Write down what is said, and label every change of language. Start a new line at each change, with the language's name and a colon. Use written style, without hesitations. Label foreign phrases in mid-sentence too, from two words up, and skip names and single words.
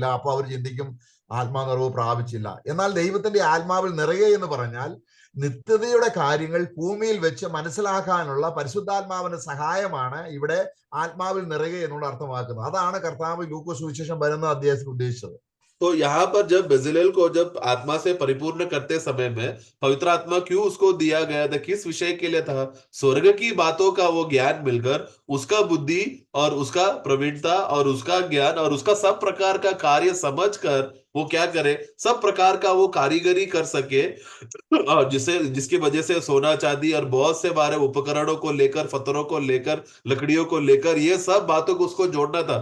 Malayalam: അപ്പൊ അവർ ചിന്തിക്കും ആത്മാനിറവ് പ്രാപിച്ചില്ല. എന്നാൽ ദൈവത്തിന്റെ ആത്മാവിൽ നിറയെ എന്ന് പറഞ്ഞാൽ നിത്യതയുടെ കാര്യങ്ങൾ ഭൂമിയിൽ വെച്ച് മനസ്സിലാക്കാനുള്ള പരിശുദ്ധാത്മാവിന്റെ സഹായമാണ് ഇവിടെ ആത്മാവിൽ നിറയെ എന്നുള്ള അർത്ഥമാക്കുന്നത്. അതാണ് കർത്താവ് ലൂക്കോസ് സുവിശേഷം 11-ാം അധ്യായത്തിൽ ഉദ്ദേശിച്ചത്.
Hindi: तो यहाँ पर जब बेजलेल को जब आत्मा से परिपूर्ण करते समय में पवित्र आत्मा क्यों उसको दिया गया था, किस विषय के लिए था, स्वर्ग की बातों का वो ज्ञान मिलकर उसका बुद्धि और उसका प्रवीणता और उसका ज्ञान और उसका सब प्रकार का कार्य समझकर वो क्या करे, सब प्रकार का वो कारीगरी कर सके, और जिसकी वजह से सोना चांदी और बहुत से बारे उपकरणों को लेकर, पत्थरों को लेकर, लकड़ियों को लेकर, ये सब बातों को उसको जोड़ना था।